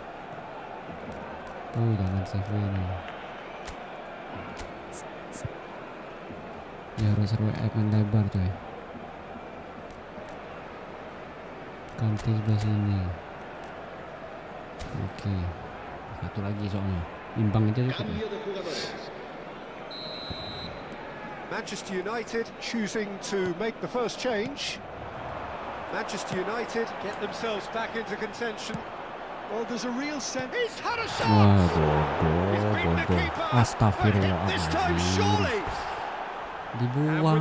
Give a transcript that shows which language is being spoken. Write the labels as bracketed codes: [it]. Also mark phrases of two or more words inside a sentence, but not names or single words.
[id] Oh, jangan save ini. Ya harus akan lebar coy. Ganti sebelah sini. Oke. Satu lagi soalnya. Imbang aja cukup. [es] Cambio de jugadores. [en] Manchester United choosing to make the first change. Manchester United get themselves back into contention. Well, there's a real sense... He's had a shot! [id] Wah, [en] He's beaten the [id] bodoh. [en] keeper. [id] Astagfirullah. [en] This time surely. And [id] Dibuang.